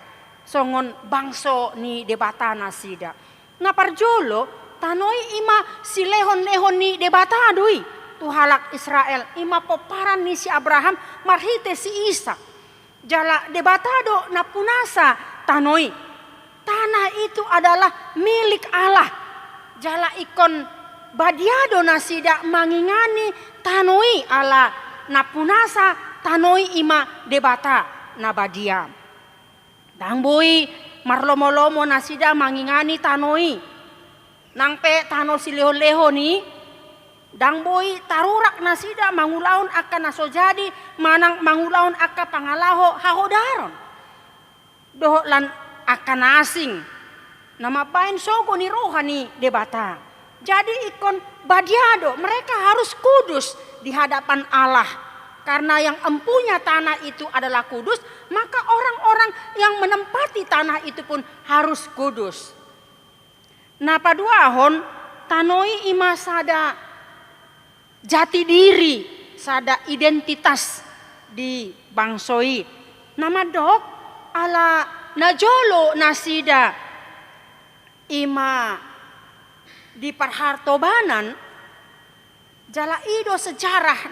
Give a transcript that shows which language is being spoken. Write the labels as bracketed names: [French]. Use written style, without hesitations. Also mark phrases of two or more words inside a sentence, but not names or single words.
[Batak Toba] Songon bangso ni debata nasida. Naparjolo tanoi ima si lehon-lehon ni debata adui tu halak Israel. Ima poparan ni si Abraham marhite si Ishak. Jala debata do napunasa tanoi. [Indonesian] Tanah itu adalah milik Allah. [Batak Toba] Jala ikon badiado nasida mangingani tanoi ala napunasa tanoi ima debata nabadia. Dangboi marlomo-lomo nasida mangingani tanoi. Nangpe tano sileho-leho ni dangboi tarurak nasida mangulaon akan nasojadi manang mangulaon akan pangalaho hahodaron. Doh lan akan asing nama bain sogo ni rohani debata. [Indonesian] Jadi [Batak Toba] ikon badiado [Indonesian] mereka harus kudus di hadapan Allah. Karena yang empunya tanah itu adalah kudus, maka orang-orang yang menempati tanah itu pun harus kudus. [Batak Toba] Napa duahon tanoi ima sada [Indonesian] jati diri, [Batak Toba] sada identitas di bangsoi. Nama dok ala najolo nasida ima di perhartobanan jala ido sejarah